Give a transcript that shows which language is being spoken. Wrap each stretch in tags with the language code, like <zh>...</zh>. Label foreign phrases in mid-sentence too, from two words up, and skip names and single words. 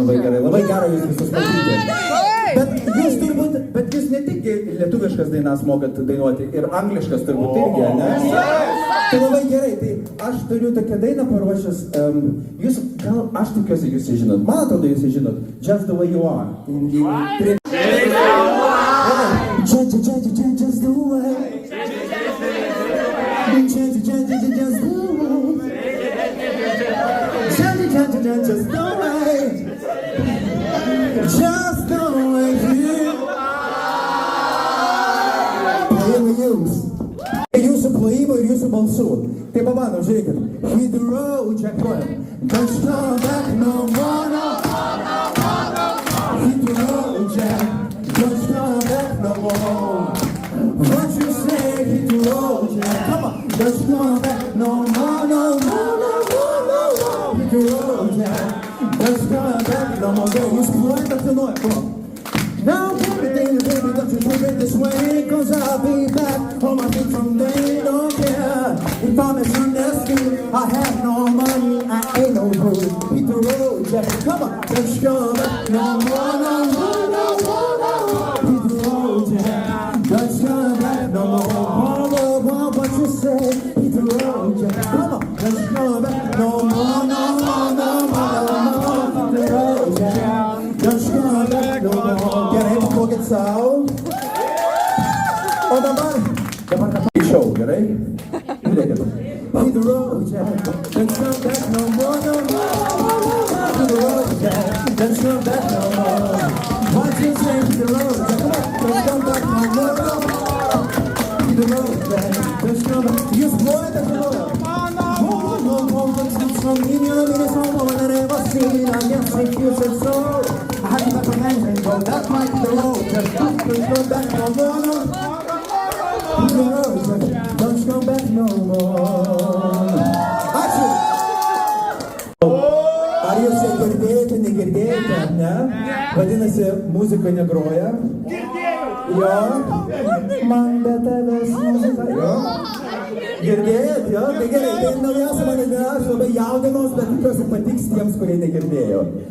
<lt>Labai gerai, labai gera jūs visus matyti. Bet jūs ne tik lietuviškas dainas mokat dainuoti, ir angliškas turbūt irgi, ne? Tai labai gerai, tai aš turiu tokią dainą paruošęs. Jūs, gal aš tikiuosi jūs žinot, man atrodo jūs žinot,</lt> <en>Just the way you are. Just the way. Just the way. Just the way you are.</en> <lt>Jūsų plojimo ir jūsų balsų. Tai pabandom, žiūrėkit.</lt> <en>Hit the road, checkpoint. Don't come back no more, no. Hit the road, Jack. Don't come back no more. What you say, hit the road, Jack. Come on. Don't come back no more, no, no, no, no, no, no. Hit the road, Jack. Don't come back no more.</en> <lt>Jūs plojate, aptinuoja,</lt> <en>come on. Now everything is baby, don't you move it this way, cause I'll be back on my feet someday, don't care. If I'm misunderstood, I have no money, I ain't no good. Hit the road, Jack, come on, let's go back, no more, no more, no more, no more. Hit the road, Jack, let's go back, no more, what you say. Hit the road, Jack, come on, let's go back, no more, no more, no more, no more. Hit the road, Jack, let's go back, no more. Get sound.</en> <lt>O dabar tą show, gerai? Žiūrėkit.</lt> <en>Hit the road, Jack. Let's come back no more, no more. Hit the road, Jack. Let's come back no more. What you say, hit the road, Jack. Let's come back no more, no more. Hit the road, Jack. Let's come back.</en> <lt>Jūs plojate, žinojo?</lt> <en>That might be the road, just don't go back no more, no. The road, don't go back no more.</en> <lt>Ačiū! Ar jūs girdėjote, negirdėjote, ne? Vadinasi, muzika negroja. Jo. Man be tavęs muzika. Jo. Girdėjot, jo? Tai gerai, tai naujausia mano diena, aš labai jaudinos, bet tikiuosi patiks tiems, kurie negirdėjo.</lt>